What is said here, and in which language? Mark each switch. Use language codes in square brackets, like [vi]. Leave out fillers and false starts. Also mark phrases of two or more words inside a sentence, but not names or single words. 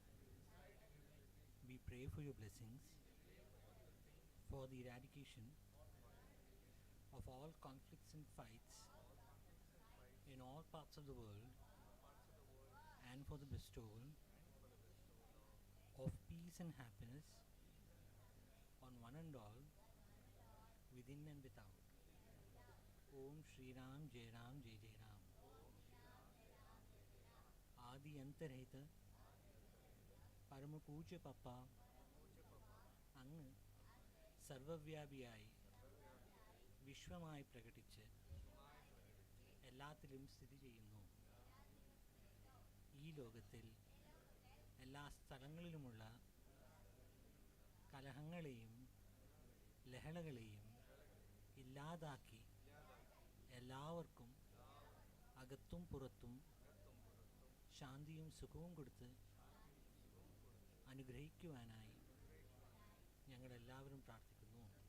[en] We pray for your blessings for the eradication of all conflicts and fights in all parts of the world, and for the bestowal of peace and happiness on one and all, within and without. [sa] ॐ श्री राम जय राम जय जय राम. आदि अन्तर्हित परम पूज्य पापा, [ml] അങ്ങ് സർവവ്യാപിയായി വിശ്വമായി പ്രകടിച്ച് എല്ലാത്തിലും സ്ഥിതി ചെയ്യുന്നു. ഈ ലോകത്തിൽ എല്ലാ സ്ഥലങ്ങളിലുമുള്ള കലഹങ്ങളെയും ലഹളകളെയും ഇല്ലാതാക്കി എല്ലാവർക്കും അകത്തും പുറത്തും ശാന്തിയും സുഖവും കൊടുത്ത് അനുഗ്രഹിക്കുവാനായി ഞങ്ങളെല്ലാവരും പ്രാർത്ഥിക്കുന്നു.